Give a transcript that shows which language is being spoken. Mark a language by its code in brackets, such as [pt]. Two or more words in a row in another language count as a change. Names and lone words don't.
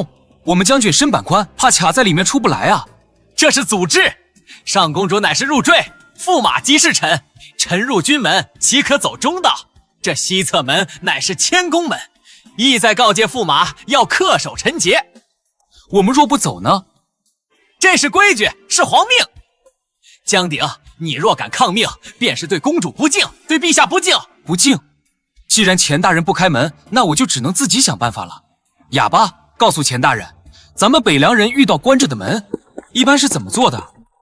[zh] 我們將軍身板寬，怕卡在裡面出不來啊。這是祖制，上公主乃是入贅， 駙馬即是臣，臣入軍門，豈可走中道？這西側門乃是謙恭門，意在告誡駙馬要恪守臣節。我們若不走呢？這是規矩，是皇命。江鼎，你若敢抗命，便是对公主不敬，对陛下不敬。不敬？既然钱大人不開門，那我就只能自己想辦法了。啞巴，告訴錢大人，咱們北涼人遇到關着的門，一般是怎麼做的？